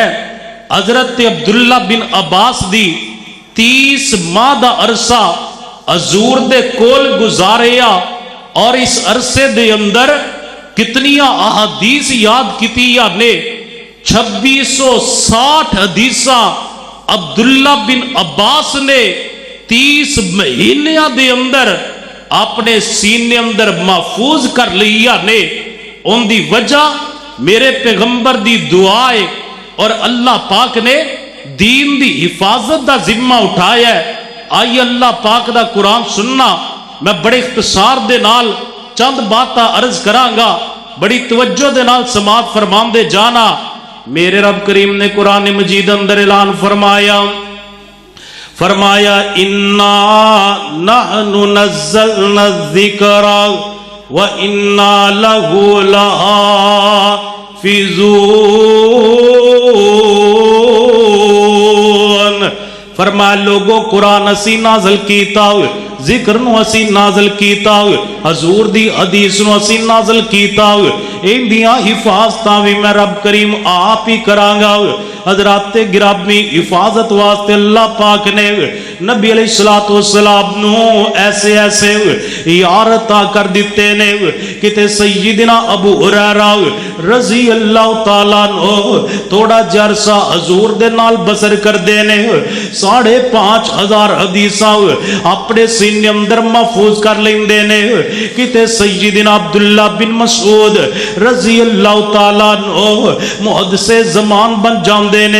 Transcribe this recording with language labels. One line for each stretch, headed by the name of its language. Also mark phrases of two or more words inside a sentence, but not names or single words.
Punjabi: حضرت عبداللہ بن عباس دی 30 ماہ دا عرصہ حضور دے کول گزاریا، اور اس عرصے دے اندر کتنیاں احادیث یاد کیتیاں نے، 2660 حدیثاں عبداللہ بن عباس نے 30 مہینیاں دے اندر اپنے سینے اندر محفوظ کر لیا نے۔ ان دی وجہ میرے پیغمبر دی دعائے اور اللہ پاک نے دین دی حفاظت دا ذمہ اٹھایا ہے۔ آئی اللہ پاک دا قرآن سننا، میں بڑے اختصار دے نال چند باتاں عرض کرانگا، بڑی توجہ دے نال سماعت فرمان دے جانا۔
Arabic: میرے رب کریم نے قرآن مجید اندر اعلان فرمایا اِنَّا نَحْنُ نَزَّلْنَا الذِّكْرَ وَإِنَّا لَهُ لَحَافِظُونَ۔
Punjabi: فرمایا لوگوں قرآن اسی نازل کیتا ہوئے، ذکر نو اسی نازل کیتا ہوئے، حضور دی حدیث نو اسی نازل کیتا ہوئے، ان دیاں حفاظتاں بھی میں رب کریم آپ ہی کرانگا۔ حضرات گرامی حفاظت واسطے اللہ پاک نے نبی علیہ السلام نو ایسے ایسے یار عطا کر دیتے نے، کتے سیدنا ابو ہریرہ رضی اللہ تعالیٰ عنہ تھوڑا جرسا حضور دے نال بسر کر دینے، 5,500 حدیثاں اپنے سینے اندر محفوظ کر لیندے نے، کتے سیدنا عبداللہ بن مسعود رضی اللہ تعالیٰ عنہ محدث زمان بن جاندے نے۔